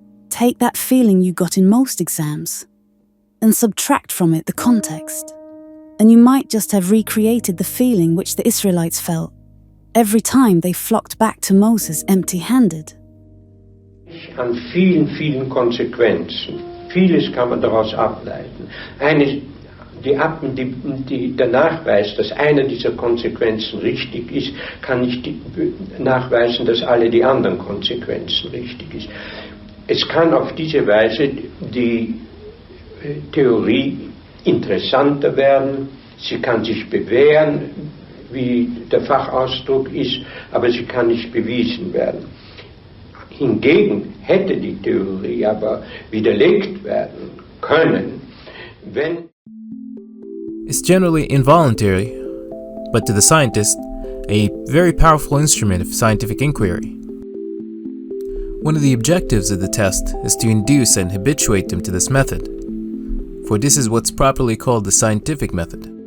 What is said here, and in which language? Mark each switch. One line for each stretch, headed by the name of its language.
English: Take that feeling you got in most exams and subtract from it the context. And you might just have recreated the feeling which the Israelites felt every time they flocked back to Moses empty-handed.
German: An vielen, vielen Konsequenzen. Vieles kann man daraus ableiten. Der Nachweis, dass eine dieser Konsequenzen richtig ist, kann nicht nachweisen, dass alle die anderen Konsequenzen richtig ist. Es kann auf diese Weise die Theorie interessanter werden, sie kann sich bewähren, wie der Fachausdruck ist, aber sie kann nicht bewiesen werden. Hingegen hätte die Theorie aber widerlegt werden können, wenn...
English: It's generally involuntary, but to the scientist, a very powerful instrument of scientific inquiry. One of the objectives of the test is to induce and habituate them to this method, for this is what's properly called the scientific method.